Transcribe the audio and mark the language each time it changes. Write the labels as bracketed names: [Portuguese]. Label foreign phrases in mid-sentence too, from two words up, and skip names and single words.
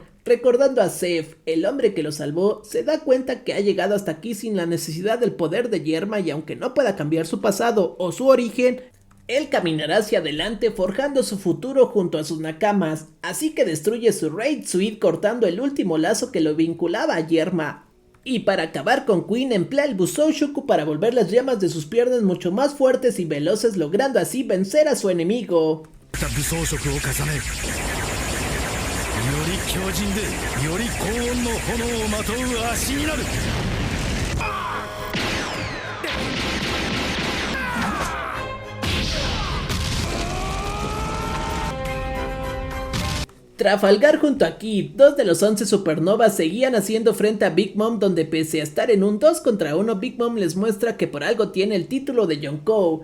[Spanish] Recordando a Zeff, el hombre que lo salvó, se da cuenta que ha llegado hasta aquí sin la necesidad del poder de Yerma y aunque no pueda cambiar su pasado o su origen, él caminará hacia adelante forjando su futuro junto a sus nakamas, así que destruye su Raid Suit cortando el último lazo que lo vinculaba a Yerma. Y para acabar con Queen emplea el Busoushoku para volver las llamas de sus piernas mucho más fuertes y veloces, logrando así vencer a su enemigo. [Japanese] り強靭でより高温の炎をまとう足になる。 [Spanish] Trafalgar junto a Kid, dos de los 11 supernovas, seguían haciendo frente a Big Mom, donde pese a estar en un 2 contra 1, Big Mom les muestra que por algo tiene el título de Yonkou.